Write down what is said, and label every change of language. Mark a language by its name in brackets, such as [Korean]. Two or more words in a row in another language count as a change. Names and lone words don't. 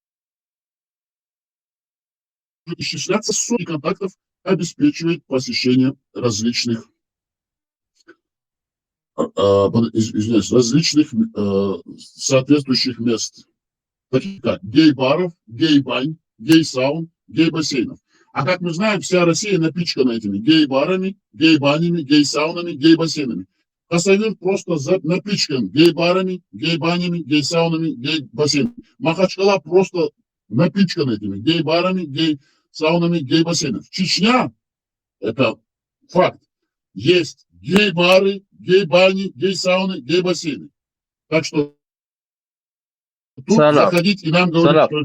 [Russian] исчисляться, сотни контактов обеспечивает посещение различных соответствующих мест, таких как гей-баров, гей-бань, гей-саун, гей-бассейнов. А как мы знаем, вся Россия напичкана этими гей-барами, гей-банями, гей-саунами, гей-бассейнами. Хасавюрт просто напичкан гей-барами, гей-банями, гей-саунами, гей-бассейнами. Махачкала просто напичкан этими гей-барами, гей-саунами, гей-бассейнами. Чечня, это факт, есть гей-бары, гей-бани, гей-сауны, гей-бассейны. Так что тут заходить и нам говорить, что...